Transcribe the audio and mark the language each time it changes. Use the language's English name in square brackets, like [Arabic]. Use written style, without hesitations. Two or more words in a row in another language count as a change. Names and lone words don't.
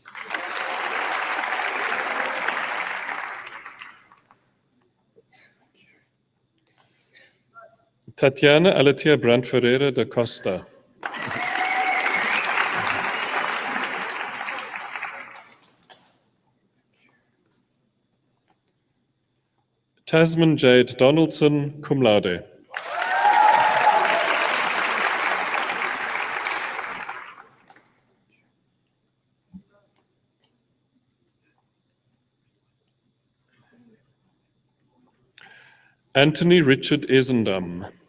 [English] Tatiana Alatia Brandt Ferreira da Costa. Tasman Jade Donaldson, [Latin] cum laude. [English] Anthony Richard Esendam.